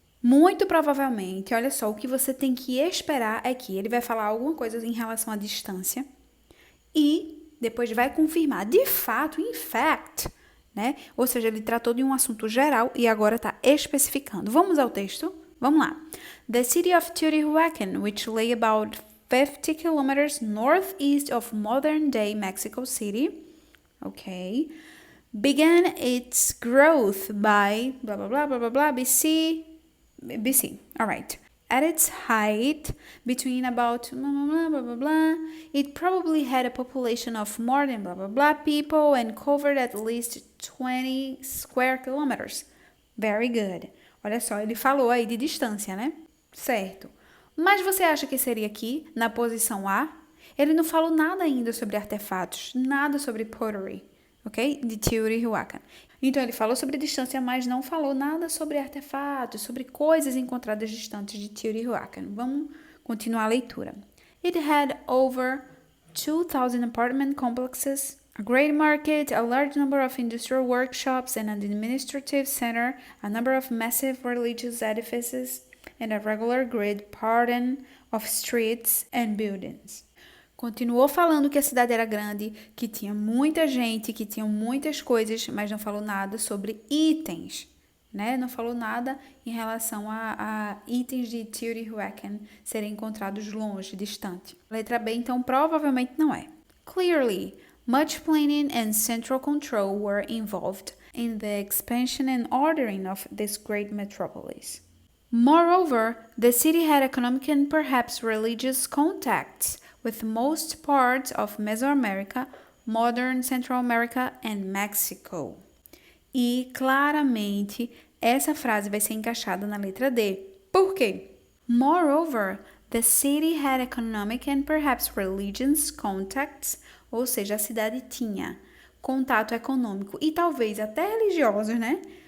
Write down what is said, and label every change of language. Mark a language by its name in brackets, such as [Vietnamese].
[Portuguese] Muito provavelmente, olha só, o que você tem que esperar é que ele vai falar alguma coisa em relação à distância e depois vai confirmar, de fato, in fact, né? Ou seja, ele tratou de um assunto geral e agora está especificando. Vamos ao texto? Vamos lá. [English] The city of Teotihuacan, which lay about 50 kilometers northeast of modern-day Mexico City, okay, began its growth by blah blah blah blah blah blah BC. All right. At its height, between about blah blah blah blah blah, it probably had a population of more than blah blah blah people and covered at least 20 square kilometers. Very good. [Portuguese] Olha só, ele falou aí de distância, né? Certo. Mas você acha que seria aqui, na posição A? Ele não falou nada ainda sobre artefatos, nada sobre pottery, ok? De Teotihuacan. Então, ele falou sobre distância, mas não falou nada sobre artefatos, sobre coisas encontradas distantes de Teotihuacan. Vamos continuar a leitura. [English] It had over 2,000 apartment complexes, a great market, a large number of industrial workshops and an administrative center, a number of massive religious edifices, and a regular grid pattern of streets and buildings. [Portuguese] Continuou falando que a cidade era grande, que tinha muita gente, que tinha muitas coisas, mas não falou nada sobre itens, né? Não falou nada em relação a itens de Teotihuacan serem encontrados longe, distante. Letra B, então, provavelmente não é. [English] Clearly, much planning and central control were involved in the expansion and ordering of this great metropolis. Moreover, the city had economic and perhaps religious contacts with most parts of Mesoamerica, modern Central America and Mexico. [Portuguese] E claramente essa frase vai ser encaixada na letra D. Por quê? [English] Moreover, the city had economic and perhaps religious contacts, [Portuguese] ou seja, a cidade tinha contato econômico e talvez até religiosos, né?